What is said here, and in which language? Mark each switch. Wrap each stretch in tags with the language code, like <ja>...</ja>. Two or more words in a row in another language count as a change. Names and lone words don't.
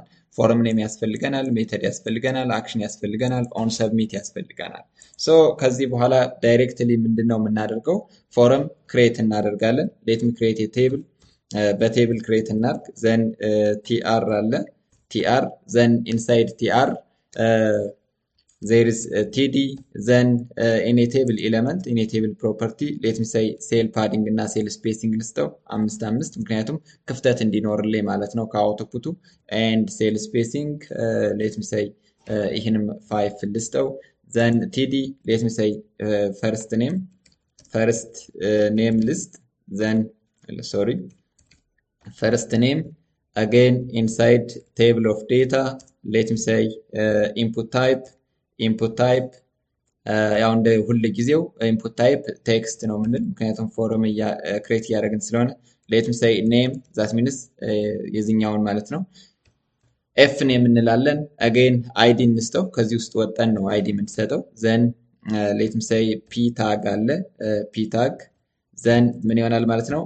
<en>form name</en> <am>ያስፈልገናል፣ ሜተድ ያስፈልገናል፣ አክሽን ያስፈልገናል፣</am> <en>on submit</en> <am>ያስፈልገናል። ከዚህ በኋላ ዳይሬክትሊ ምንድን ነው የምናደርገው?</am> <en>form create</en> <am>እናደርጋለን።</am> <en>let me create table፣</en> <am>በቴብል ክሬት እናድርግ።</am> <en>then TR</en> <am>አለ</am> <en>TR then inside TR there is td then in a table element in a table property let me say cell padding እና cell spacing ልስጠው 5</en> <am>ምክንያቱም ክፍተት እንዲኖርልኝ ማለት ነው ከአውትፑቱ።</am> <en>and cell spacing let me say</en> <am>ይህንም 5 ልስጠው።</am> <en>then td let me say first name list then sorry first name again inside table of data let me say input type</en> <am>ያው እንደ ሁሉ ጊዜው</am> <en>input type text</en> <am>ነው የምንል ምክንያቱም</am> <en>form create</en> <am>እያደረግን ስለሆነ።</am> <en>let me say name that means</en> <am>የዚህኛውን ማለት ነው።</am> <en>F name</en> <am>እንላለን።</am> <en>again ID</en> <am>እንስጠው። ከዚህ ውስጥ ወጠን ነው አይዲ የምንሰጠው።</am> <en>then let me say P tag</en> <am>አለ</am> <en>P tag then</en> <am>ምን ይሆናል ማለት ነው?</am>